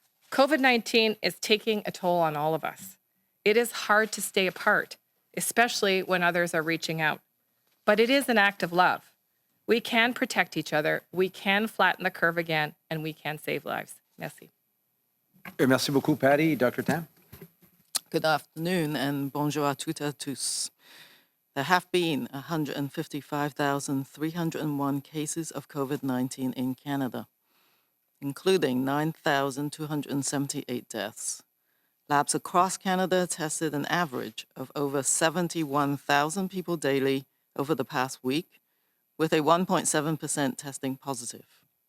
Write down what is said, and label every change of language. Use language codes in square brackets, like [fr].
[en] COVID-19 is taking a toll on all of us. It is hard to stay apart, especially when others are reaching out. But it is an act of love. We can protect each other, we can flatten the curve again, and we can save lives. [fr] Merci. Merci beaucoup, Patty. Dr. Tam? [en] Good afternoon and [fr] bonjour à toutes et à tous. [en] There have been 155,301 cases of COVID-19 in Canada, including 9,278 deaths. Labs across Canada tested an average of over 71,000 people daily over the past week, with a 1.7% testing positive.